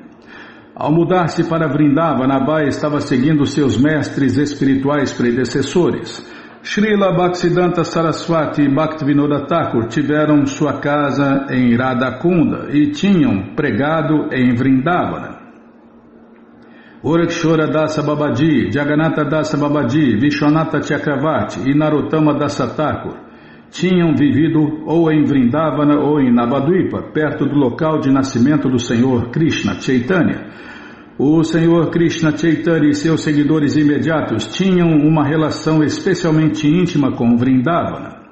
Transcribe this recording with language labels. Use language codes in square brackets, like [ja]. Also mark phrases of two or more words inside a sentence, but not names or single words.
[pt] Ao mudar-se para Vrindavana, Abai estava seguindo seus mestres espirituais predecessores. Srila Bhaktisiddhanta Saraswati e Bhaktivinoda Thakur tiveram sua casa em Radhakunda e tinham pregado em Vrindavana. Urakshora Dasa Babaji, Jagannatha Dasa Babaji, Vishwanatha Chakravarti e Narottama Dasa Thakur tinham vivido ou em Vrindavana ou em Navadvipa, perto do local de nascimento do Senhor Krishna Chaitanya. O Senhor Krishna Chaitanya e seus seguidores imediatos tinham uma relação especialmente íntima com Vrindavana.